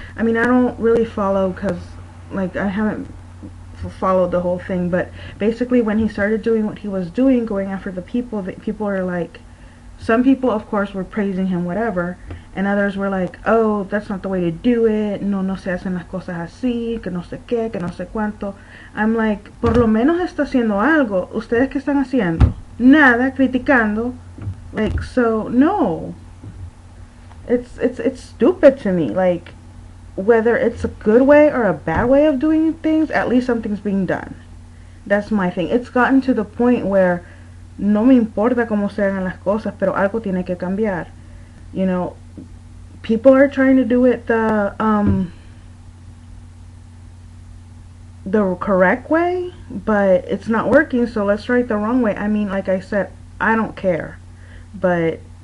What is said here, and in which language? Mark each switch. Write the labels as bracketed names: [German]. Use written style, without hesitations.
[English] I mean, I don't really follow, because, like, I haven't followed the whole thing, but basically when he started doing what he was doing, going after the people, that people are like, some people of course were praising him, whatever, and others were like, oh, that's not the way to do it, [Spanish] no se hacen las cosas así, que no sé qué, que no sé cuánto. [English] I'm like, [Spanish] por lo menos está haciendo algo. ¿Ustedes qué están haciendo? Nada, criticando. [English] Like, so no, it's stupid to me. Like, whether it's a good way or a bad way of doing things, at least something's being done. That's my thing. It's gotten to the point where [Spanish] no me importa cómo se hagan las cosas, pero algo tiene que cambiar. [English] You know, people are trying to do it the correct way, but it's not working, so let's try it the wrong way. I mean, like I said, I don't care, but